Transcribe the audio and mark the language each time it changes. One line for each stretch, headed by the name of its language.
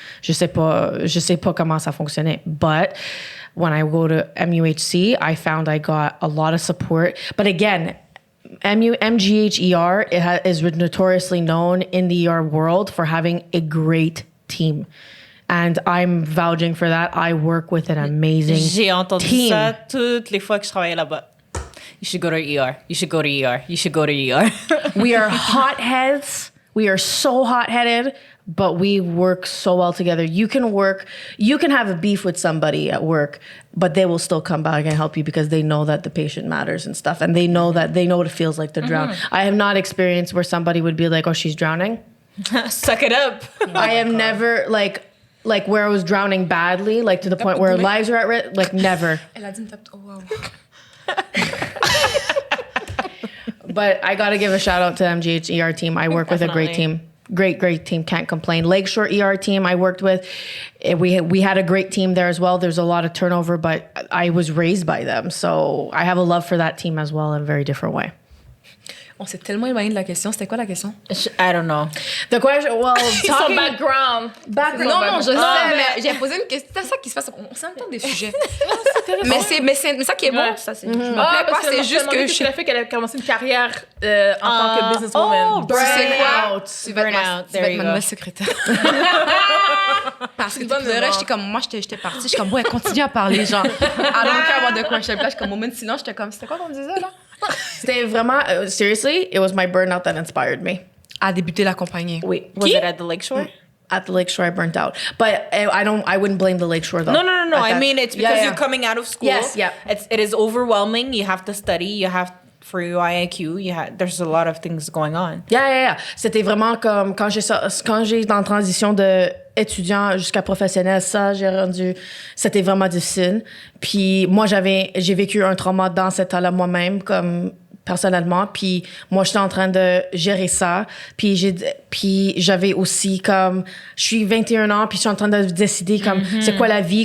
French: Je sais pas comment ça fonctionnait.
English: But when I go to MUHC, I found I got a lot of support. But again, MGH-ER is notoriously known in the ER world for having a great team. And I'm vouching for that. I work with an amazing
French: J'ai entendu
English: team.
French: ça toutes les fois que je travaillais là-bas.
English: You should go to ER. You should go to ER. You should go to ER. We are hotheads. We are so hot-headed, but we work so well together. You can have a beef with somebody at work, but they will still come back and help you because they know that the patient matters and stuff. And they know what it feels like to drown. I have not experienced where somebody would be like, oh, she's drowning. Suck it up. I have never, like where I was drowning badly, like to the point where lives are at risk, like never.
French: Elle a dit, oh wow.
English: But I got to give a shout out to MGH ER team. I work with a great team. Great team. Can't complain. Lakeshore ER team I worked with. We had a great team there as well. There's a lot of turnover, but I was raised by them. So I have a love for that team as well in a very different way.
French: On s'est tellement éloigné de la question. C'était quoi la question?
English: I don't know. The question, well,
French: Son background. Non, je sais, mais j'ai posé une question. C'est ça qui se passe. On s'entend des sujets. mais ça qui est bon. Ça, je me plais pas, c'est juste que je l'ai fait qu'elle a commencé une carrière en tant que businesswoman. Tu sais quoi? Tu vas être ma nouvelle secrétaire. Parce que pour de vrai, j'étais comme, moi, j'étais partie. J'étais comme, ouais, continue à parler, genre,
English: I don't care about the question.
French: Là, j'étais comme, moment de silence, j'étais comme, c'était quoi qu'on disait, là? C'était vraiment,
English: seriously, it was my burnout that inspired me.
French: À débuter la compagnie. Oui.
English: Was it at the Lakeshore? At the Lakeshore, I burnt out. But I wouldn't blame the Lakeshore, though. No. I mean, it's because you're coming out of school. Yes, yeah. It is overwhelming. You have to study. You have for your IAQ. There's a lot of things going on. Yeah.
French: C'était vraiment comme quand j'ai dans la transition de étudiant jusqu'à professionnel, c'était vraiment difficile. Puis moi, j'ai vécu un trauma dans cet état-là moi-même, comme personnellement. Puis moi, j'étais en train de gérer ça. Puis j'avais aussi comme, je suis 21 ans, puis je suis en train de décider comme, c'est quoi la vie.